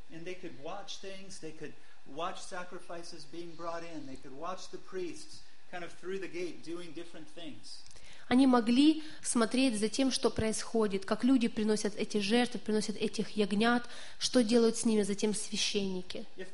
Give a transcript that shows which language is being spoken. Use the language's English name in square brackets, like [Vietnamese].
[English] And they could watch things, they could watch sacrifices being brought in. They could watch the priests kind of through the gate doing different things. [Russian] Они могли смотреть за тем, что происходит, как люди приносят эти жертвы, приносят этих ягнят, что делают с ними затем священники.